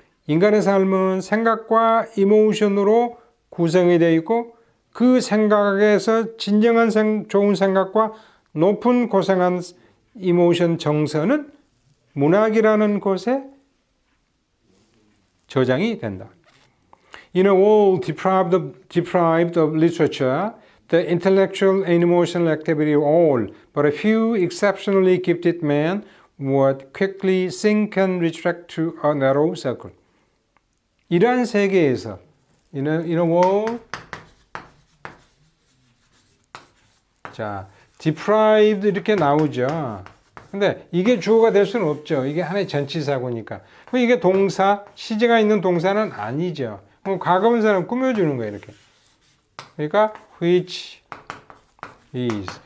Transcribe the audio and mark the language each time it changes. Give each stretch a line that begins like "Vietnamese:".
Korean: 인간의 삶은 생각과 이모션으로 구성이 되어 있고, 그 생각에서 진정한 좋은 생각과 높은 고상한 이모션 정서는 문학이라는 곳에 저장이 된다.
English: In a world deprived of literature, the intellectual and emotional activity of all but a few exceptionally gifted men would quickly sink and retract to a narrow circle.
Korean: 이러한 세계에서
English: in a world,
Korean: 자, deprived 이렇게 나오죠. 근데 이게 주어가 될 수는 없죠. 이게 하나의 전치사고니까. 이게 동사, 시제가 있는 동사는 아니죠. 그럼 과거분사는 꾸며주는 거예요, 이렇게. 그러니까
English: which is.